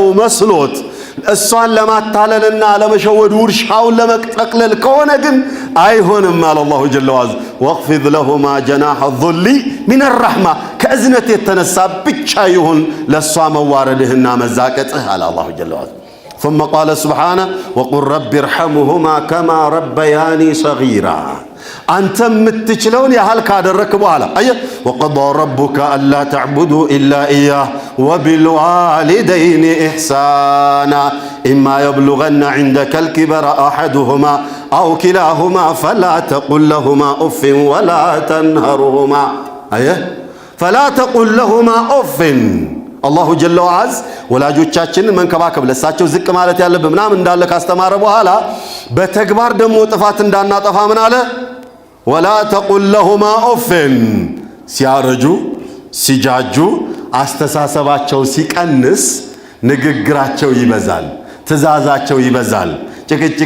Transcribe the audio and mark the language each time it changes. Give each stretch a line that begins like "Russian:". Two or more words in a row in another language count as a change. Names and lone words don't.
Amharic: መስሎት እሷን ለማታለልና ለመሸወድ ውርሻውን ለመጠቅለል ከሆነ ግን አይሆንም አለ
Arabic: الله جل وعز واخفض لهما جناح الذل من الرحمة
Amharic: ከእዝነት የተነሳ ብቻ ይሁን ለሷ መዋረድህና መዛቀጥህ አለ
Arabic: الله جل وعز ثم قال سبحانه وقل رب ارحمهما كما ربياني صغيرا
Amharic: አንተ የምትችለውን ያህል ካደረክ በኋላ አየ
Arabic: وقضى ربك الا تعبدوا الا اياه وبالوالدين احسانا اما يبلغن عندك الكبر احدهما او كلاهما فلا تقل لهما اف ولا تنهرهما
Amharic: አየ
Arabic: فلا تقل لهما اف الله جل وعز
Amharic: ወላጆቻችንን መንከባከብ ለሳቸው ዝቅ ማለት ያለብን ምናምን እንዳለ ካስተማረ በኋላ በተግባር ደግሞ ጥፋት እንዳናጠፋ ምን አለ?
Arabic: ولا تقل لهما أف
Amharic: ሲያረጁ ሲጃጁ አስተሳሰባቸው ሲቀንስ ንግግራቸው ይበዛል፣ ትእዛዛቸው ይበዛል፣ ጭቅጭቅ